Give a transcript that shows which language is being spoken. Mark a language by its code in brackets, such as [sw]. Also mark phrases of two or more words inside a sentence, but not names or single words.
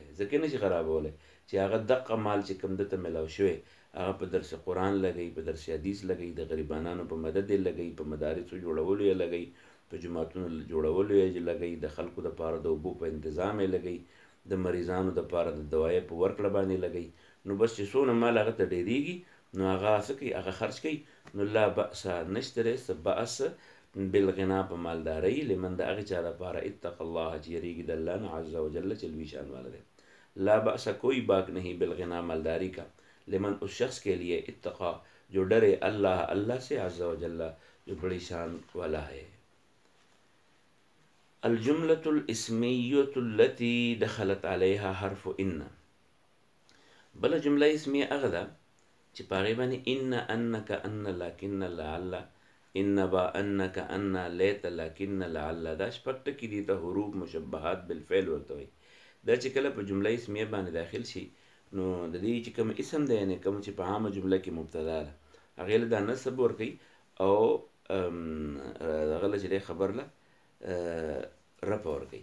[ps] ځکه نشي خرابولی چې هغه دقه مال چې کوم دته میلاو شوی هغه په درس قرآن لګوي، په درس حدیث لګوي، د غریبانانو په مدد یې لګوي، په مدارسو جوړولو یې لګوي، په جوماتونو جوړولو یې لګوي، د خلکو دپاره د اوبو په انتظام یې لګوي، د مریضانو دپاره د دوایۍ په ورکړه باندې لګوي. نو بس چې څونه مال هغه ته ډېرېږي نو هغه څه کوي، هغه خرج کوي. نو [ar] لا بأس، [ps] نشته دی څه بأس بالغنا په مالدارۍ، لمن د هغې چا دپاره [ar] اتقى الله [ps] چې یریږي د الله نه، [ar] عز وجل [ps] چې لوی شان والا دی. [ar] لا بأس [ur] کوئی باک نہیں بالغنا مالداری کا، لمن اس شخص کے لیے اتقا جو ڈرے اللہ، اللہ سے، [ar] عز وجل [ur] جو بڑی شان والا ہے. [ar] الجملة الاسمیة التي دخلت عليها حرف ان. [ps] بل جمله اسمیه هغه ده چې په هغې باندې ان، [ar] انک، ان، لکن، لعل، ان با، انک، ان، لیت، لکن، لعل، [ps] دا شپږ ټکي دي ته [ar] حروف مشبهات بالفعل [ps] ورته وایي. دا چې کله په جمله اسمیه باندې داخل شي نو د دې چې کوم اسم دی، یعنې کوم چې په عامه جمله کې مبتدا ده، هغې له دا نصب ورکوي او هغه له چې دی خبر له رفع ورکوي.